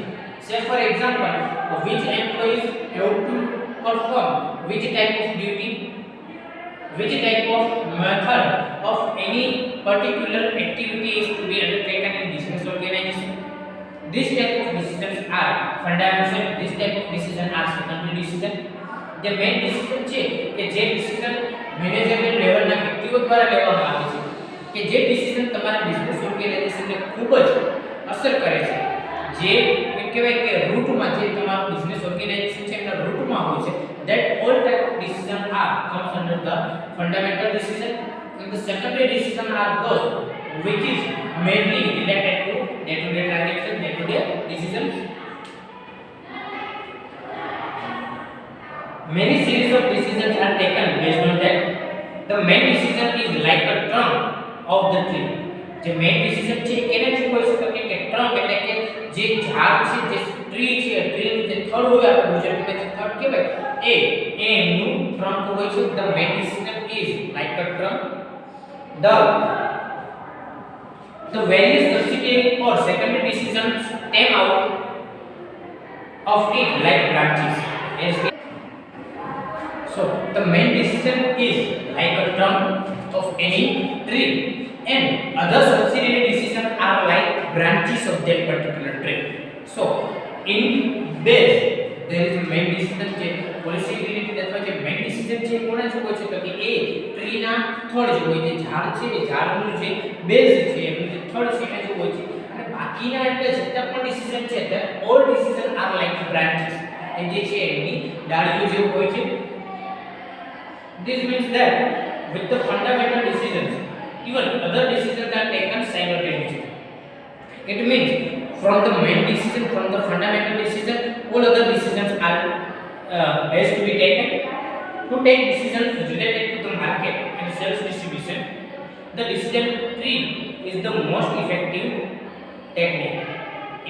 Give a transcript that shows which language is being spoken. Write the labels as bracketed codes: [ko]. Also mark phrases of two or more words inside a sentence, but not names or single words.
[en] Say for example, which employees have to perform which type of duty, which type of method of any particular activity is to be undertaken in business organization. This type of decisions are fundamental, this type of decision are secondary decision. The main decision [gu] છે કે જે decision [en] management levelના [gu] વ્યક્તિઓ દ્વારા લેવામાં આવે છે કે જે decision તમારા [en] business organizationને [gu] ખૂબ જ અસર કરે છે, જે એમ કહેવાય કે રૂટમાં જે તમારું [en] business organization [gu] છે એના રૂટમાં હોય છે, [en] that all type of decision are comes under the fundamental decision. And the secondary decision are those which is mainly related to day-to-day transaction, day-to-day decisions. Many series of decisions are taken based on that. The main decision is like a trunk of the tree. [gu] જે [en] main decision [gu] છે કેને શું કહી શકાય કે trunk એટલે કે જે ઝાડ છે, જે ટ્રી છે, ટ્રીનું જે થડ હોય આપણે ગુજરાતીમાં જે થડ કહેવાય એનું trunk હોય છે. [en] The main decision is like a trunk. The various subsidiary or secondary decisions stem out of it like branches. So the main decision is like a trunk of any tree, and other subsidiary decisions are like branches of that particular tree. So in base there is a main decision [gu] છે [en] policy related [gu] અથવા જે [en] main decision [gu] છે કોના શું હોય છે તો કે એ ટ્રીના થડ જે હોય છે, ઝાડ છે એ ઝાડનું જે બેઝ છે એનું જે થડ છે એને જે હોય છે, અને બાકીના એટલે જેટલા પણ ડિસિઝન છે [en] that all decision are like branches, [gu] એ જે છે એની ડાળીઓ જેવું હોય છે. [en] This means that with the fundamental decisions even other decisions are taken simultaneously. It means from the main decision, from the fundamental decision, all other decisions are has to be taken. To take decisions related to the market and sales distribution, the decision tree is the most effective technique.